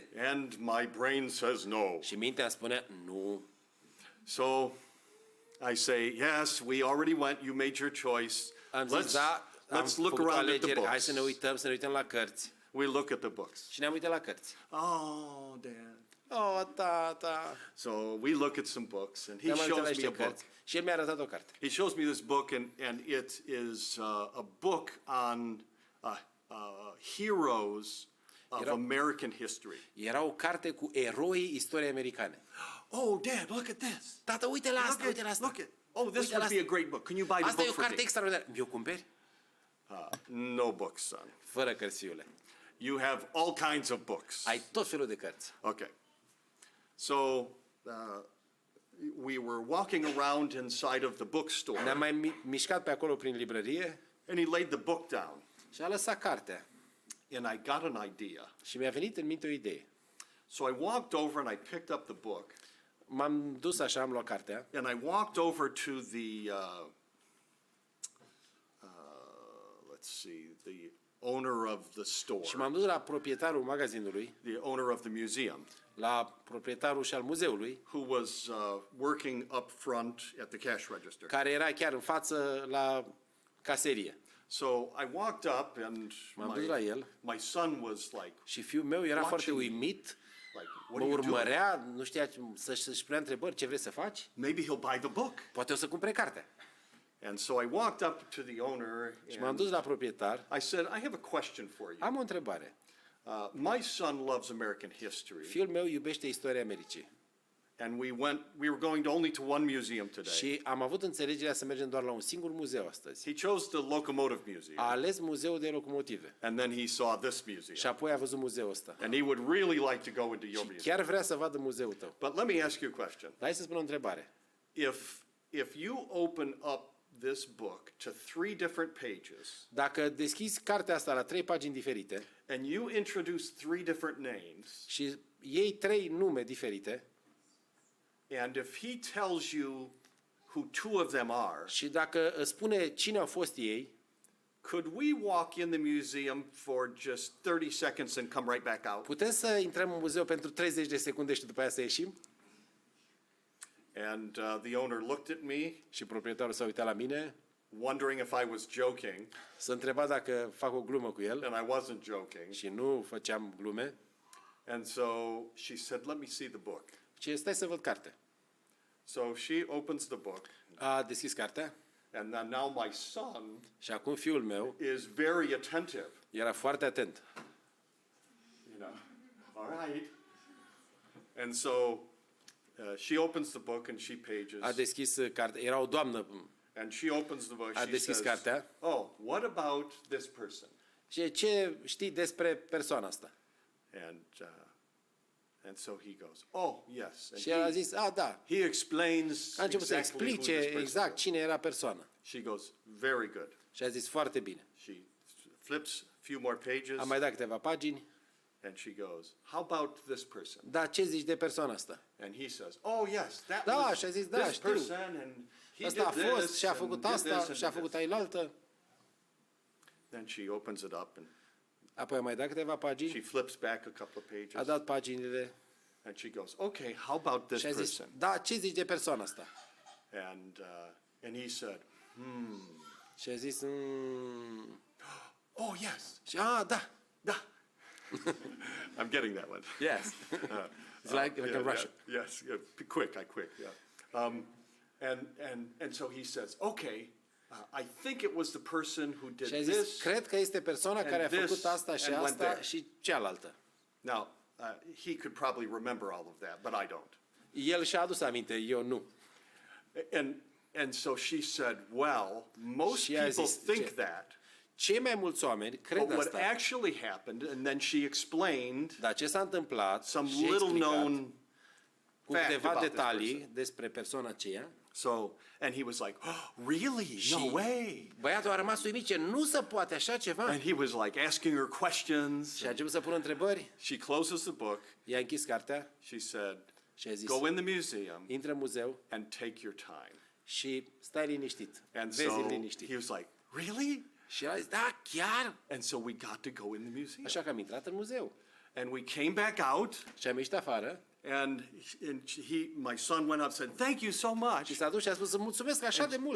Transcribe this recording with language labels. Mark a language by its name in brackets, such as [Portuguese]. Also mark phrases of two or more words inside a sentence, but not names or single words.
[English] and my brain says no. [Romanian] Și mintea îmi spunea, nu. [English] So I say, yes, we already went, you made your choice. [Romanian] Am zis, da, am [English] Let's look [Romanian] făcut o [English] around at the [Romanian] alegere, hai să ne [English] books. [Romanian] uităm la cărți. [English] We look at the books. [Romanian] Și ne-am uitat la cărți. [English] Oh, Dad. [Romanian] O, tata. [English] So we look at some books, and he [Romanian] Ne-am uitat la [English] shows me [Romanian] niște [English] a book. [Romanian] cărți. Și el mi-a arătat o carte. [English] He shows me this book, and it is a book on heroes of American history. [Romanian] Era o carte cu eroi istoriei americane. [English] Oh, Dad, look at this. [Romanian] Tată, uite la asta, uite la asta. [English] Look at. Oh, this [Romanian] Uite la [English] would be a [Romanian] asta. [English] great book. Can you buy the [Romanian] Asta e [English] book [Romanian] o [English] for [Romanian] carte [English] me? [Romanian] extraordinară. Mi-o cumperi? [English] No books, son. [Romanian] Fără cărți, fiule. [English] You have all kinds of books. [Romanian] Ai tot felul de cărți. [English] Okay. So we were walking around inside of the bookstore, [Romanian] Ne-am mai mișcat pe acolo prin librărie [English] and he laid the book down, [Romanian] și a lăsat cartea. [English] and I got an idea. [Romanian] Și mi-a venit în minte o idee. [English] So I walked over and I picked up the book, [Romanian] M-am dus așa, am luat cartea [English] and I walked over to the let's see, the owner of the store, [Romanian] și m-am dus la proprietarul magazinului, [English] the owner of the museum, [Romanian] la proprietarul și al muzeului, [English] who was working up front at the cash register. [Romanian] care era chiar în față la caserie. [English] So I walked up, and [Romanian] M-am dus la el [English] my son was like, [Romanian] și fiul meu era foarte uimit, [English] what [Romanian] mă [English] are you doing? [Romanian] urmărea, nu știa să-și punea întrebări, ce vrei să faci? [English] Maybe he'll buy the book. [Romanian] Poate o să cumpere cartea. [English] And so I walked up to the owner, [Romanian] Și m-am [English] and [Romanian] dus la proprietar. [English] I said, I have a question for you. [Romanian] Am o întrebare. [English] My son loves American history, [Romanian] Fiul meu iubește istoria Americii. [English] and we were going only to one museum today. [Romanian] Și am avut înțelegerea să mergem doar la un singur muzeu astăzi. [English] He chose the locomotive museum, [Romanian] A ales muzeul de locomotive. [English] and then he saw this [Romanian] Și [English] museum, [Romanian] apoi a văzut muzeul ăsta. [English] and he would really like to go into your museum. [Romanian] Chiar vrea să vadă muzeul tău. [English] But let me ask you a question. [Romanian] Dar hai să spun o întrebare. [English] If you open up this book to 3 different pages, [Romanian] Dacă deschizi cartea asta la 3 pagini diferite [English] and you introduce 3 different names, [Romanian] și iei 3 nume diferite [English] and if he tells you who 2 of them are, [Romanian] și dacă îți spune cine au fost ei, [English] could we walk in the museum for just 30 seconds and come right back out? [Romanian] putem să intrăm în muzeu pentru 30 de secunde și după aia să ieșim? [English] And the owner looked at me, [Romanian] Și proprietarul s-a uitat la mine, [English] wondering if I was joking, [Romanian] s-a întrebat dacă fac o glumă cu el [English] and I wasn't joking. [Romanian] și nu făceam glume. [English] And so she said, let me see the book. [Romanian] Și stai să văd cartea. [English] So she opens the book, [Romanian] A deschis cartea [English] and then now my son [Romanian] și acum fiul meu [English] is very attentive. [Romanian] era foarte atent. [English] You know, all right. And so she opens the book and she pages, [Romanian] A deschis cartea. Era o doamnă [English] and she opens the book. [Romanian] A [English] She [Romanian] deschis [English] says, [Romanian] cartea. [English] "Oh, what about this person?" [Romanian] și ce știi despre persoana asta? [English] And so he goes, "Oh, yes." And [Romanian] Și el a zis, da. [English] he explains [Romanian] A început să [English] exactly who [Romanian] explice [English] this person [Romanian] exact [English] is. [Romanian] cine era persoana. [English] She goes, "Very good." [Romanian] Și a zis, foarte bine. [English] She flips a few more pages, [Romanian] Am mai dat câteva pagini. [English] and she goes, "How about this person?" [Romanian] Dar ce zici de persoana asta? [English] And he says, "Oh, yes, that [Romanian] Da, [English] was [Romanian] și a zis, da, [English] this [Romanian] știu. [English] person, and he [Romanian] Asta a [English] did [Romanian] fost [English] this, [Romanian] și a [English] and [Romanian] făcut [English] did [Romanian] asta [English] this, [Romanian] și a [English] and [Romanian] făcut [English] did this." [Romanian] ailaltă. [English] Then she opens it up, and [Romanian] Apoi a mai dat câteva [English] she [Romanian] pagini. [English] flips back a couple of [Romanian] A [English] pages, [Romanian] dat paginile [English] and she goes, "Okay, how about this [Romanian] și a zis, [English] person?" [Romanian] da, ce zici de persoana asta? [English] And he said, [Romanian] Și a zis, [English] "Oh, yes, [Romanian] și da. da." [English] I'm getting that one. Yes. It's like a Yeah, Russian. yeah, yes, yeah, quick, yeah. And so he says, okay, I think it was the person who did [Romanian] Și a zis, [English] this. [Romanian] cred că este persoana care a [English] and [Romanian] făcut [English] this, [Romanian] asta și [English] and went [Romanian] asta [English] there. [Romanian] și cealaltă. [English] Now, he could probably remember all of that, but I don't. [Romanian] El și-a adus aminte, eu nu. [English] And so she said, well, most [Romanian] Și a [English] people [Romanian] zis, [English] think [Romanian] ce- [English] that, [Romanian] Cei mai mulți oameni [English] but [Romanian] cred [English] what [Romanian] asta. [English] actually happened, and then she explained [Romanian] Dar ce s-a întâmplat [English] some [Romanian] și a [English] little [Romanian] explicat [English] known [Romanian] cu [English] fact [Romanian] câteva [English] about this [Romanian] detalii [English] person. [Romanian] despre persoana aceea. [English] So, and he was like, oh, really? No [Romanian] Și [English] way. [Romanian] băiatul a rămas uimit, ce nu se poate așa ceva. [English] And he was like asking her questions. [Romanian] Și a început să pună întrebări. [English] She closes the book. [Romanian] I-a închis cartea [English] She said, [Romanian] și a zis, [English] go in the museum [Romanian] intră în muzeu [English] and take your time. [Romanian] și stai liniștit, [English] And [Romanian] vezi [English] so [Romanian] liniștit. [English] he was like, really? [Romanian] Și el a zis, da, chiar? [English] And so we got to go in the museum. [Romanian] Așa că am intrat în muzeu. [English] And we came back out, [Romanian] Și am ieșit afară [English] and my son went up and said, thank you so much. [Romanian] și s-a dus și a spus, îți mulțumesc așa de mult.